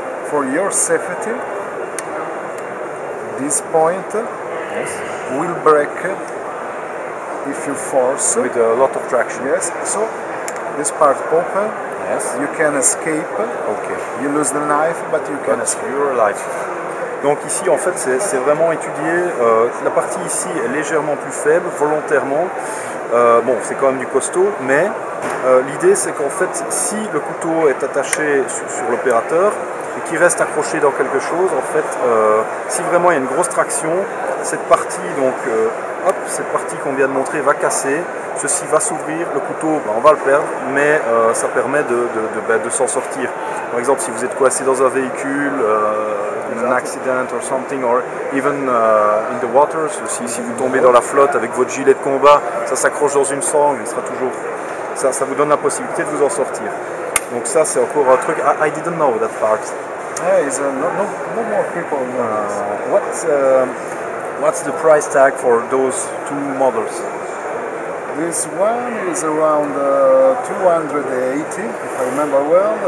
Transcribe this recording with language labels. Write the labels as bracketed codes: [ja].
[en] For your safety, this point will break if you force. With a lot of traction. Yes, so this part open, yes. You can escape, okay. You lose the knife, but you can escape. You're alive. [fr] Donc ici en fait c'est vraiment étudié, la partie ici est légèrement plus faible, volontairement, bon c'est quand même du costaud, mais l'idée c'est qu'en fait si le couteau est attaché sur l'opérateur et qu'il reste accroché dans quelque chose, en fait si vraiment il y a une grosse traction, cette partie donc cette partie qu'on vient de montrer va casser, ceci va s'ouvrir, le couteau on va le perdre, mais ça permet de s'en sortir. Par exemple si vous êtes coincé dans un véhicule, [en] an accident or something, or even in the water, [fr] si vous tombez dans la flotte avec votre gilet de combat, ça s'accroche dans une sangle, il sera toujours, ça vous donne la possibilité de vous en sortir. Donc ça c'est encore un truc, [en] I didn't know that part. Yeah, no more people know. What's the price tag for those two models? This one is around 280, if I remember well.